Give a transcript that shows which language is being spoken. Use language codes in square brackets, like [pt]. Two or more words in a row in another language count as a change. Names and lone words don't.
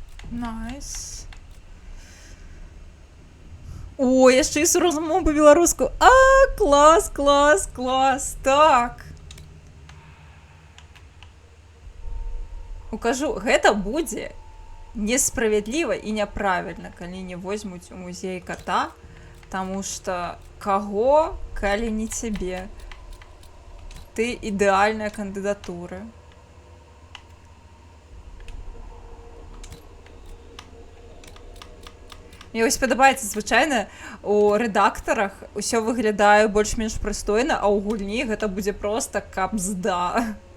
[uk] Найс. О, я ще й з розмову по-білоруську. А, клас, клас, клас. Так. Укажу, [be] гэта будзе несправядліва і няправільна, калі не возьмуць у музей кота, таму што каго, калі не цябе? Ты ідэальная кандыдатура. Мне вось падабаецца, звычайна у рэдактарах усё выглядае больш-менш прыстойна, а ў гульні гэта будзе проста капзда.